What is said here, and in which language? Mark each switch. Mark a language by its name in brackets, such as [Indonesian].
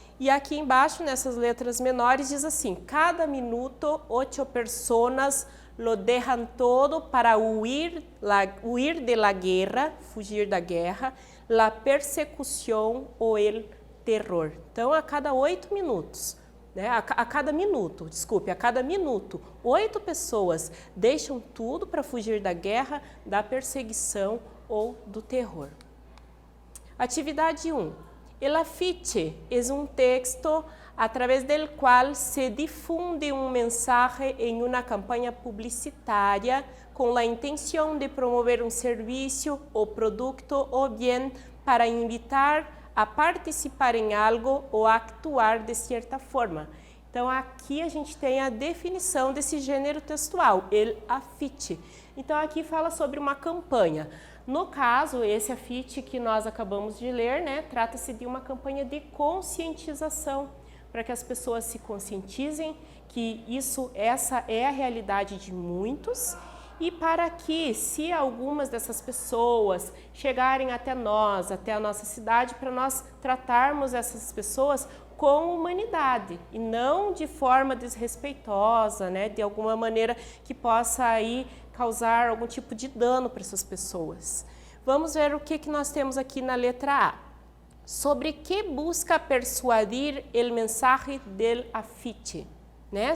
[Portuguese] E aqui embaixo, nessas letras menores, diz assim: [Spanish] cada minuto, 8 personas lo dejan todo para huir de la guerra, [Portuguese] fugir da guerra, [Spanish] la persecución ou el terror. [Portuguese] Então, a cada 8 minutos, né? a cada minuto, 8 pessoas deixam tudo para fugir da guerra, da perseguição ou do terror. Atividade 1. [Spanish] El afiche es un texto a través del cual se difunde un mensaje en una campaña publicitaria con la intención de promover un servicio o producto o bien para invitar a participar [Portuguese] em algo ou [Spanish] a actuar [Portuguese] de certa forma. Então aqui a gente tem a definição desse gênero textual, el afiche. Então aqui fala sobre uma campanha. No caso, esse afite que nós acabamos de ler, né, trata-se de uma campanha de conscientização, para que as pessoas se conscientizem que essa é a realidade de muitos, e para que, se algumas dessas pessoas chegarem até nós, até a nossa cidade, para nós tratarmos essas pessoas com humanidade e não de forma desrespeitosa, né, de alguma maneira que possa aí causar algum tipo de dano para essas pessoas. Vamos ver o que nós temos aqui na letra A. [Spanish] Sobre que busca persuadir el mensaje del afite, né?